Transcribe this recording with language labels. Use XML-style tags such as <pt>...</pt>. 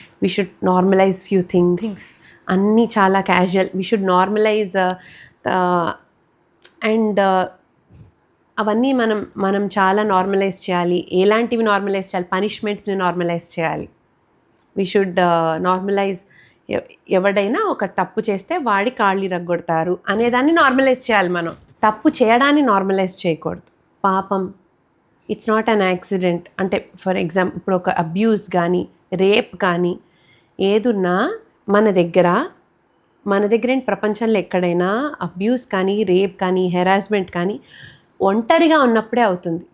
<en>We should normalize few things.</en> <te>అన్నీ చాలా casual.</te> <en>we should normalize and</en> <te>అవన్నీ మనం చాలా నార్మలైజ్ చేయాలి. ఎలాంటివి నార్మలైజ్ చేయాలి? పనిష్మెంట్స్ని నార్మలైజ్ చేయాలి.</te> <en>we should normalise.</en> <te>ఎవడైనా ఒక తప్పు చేస్తే వాడి కాళ్ళు రగ్గొడతారు అనేదాన్ని నార్మలైజ్ చేయాలి. మనం తప్పు చేయడాన్ని నార్మలైజ్ చేయకూడదు. పాపం,</te> <en>It's not an accident.</en> <te>అంటే ఫర్ ఎగ్జాంపుల్ ఇప్పుడు ఒక అబ్యూస్ కానీ రేప్ కానీ ఏదున్నా మన దగ్గర ఏంటి, ప్రపంచంలో ఎక్కడైనా అబ్యూస్ కానీ రేప్ కానీ హెరాస్మెంట్ కానీ ఒంటరిగా ఉన్నప్పుడే అవుతుంది.</te>